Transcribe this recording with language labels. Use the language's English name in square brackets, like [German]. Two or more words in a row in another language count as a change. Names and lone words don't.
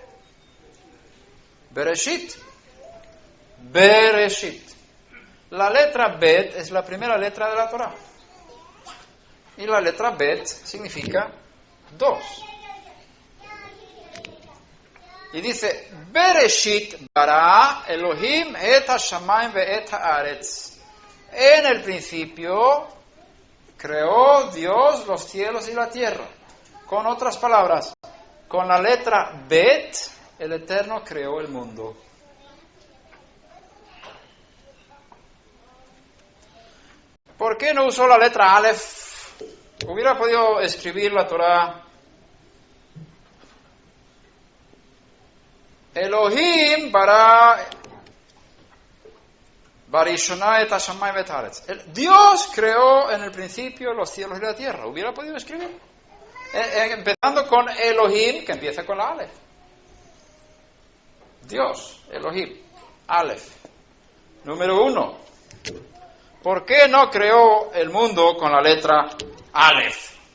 [Spanish] Bereshit. Bereshit. La letra Bet es la primera letra de la Torá. Y la letra Bet significa 2. Y dice, [Hebrew] בראשית ברא אלהים את השמים ואת הארץ. [Spanish] En el principio creó Dios los cielos y la tierra. Con otras palabras, con la letra Bet, el Eterno creó el mundo. ¿Por qué no usó la letra Aleph? Hubiera podido escribir la Torá. [Hebrew] אלהים ברא בראשונה את השמים ואת הארץ. [Spanish] Dios creó en el principio los cielos y la tierra. Hubiera podido escribir. Empezando con Elohim, que empieza con la Aleph. Dios, Elohim, Aleph. Número 1. ¿Por qué no creó el mundo con la letra Aleph?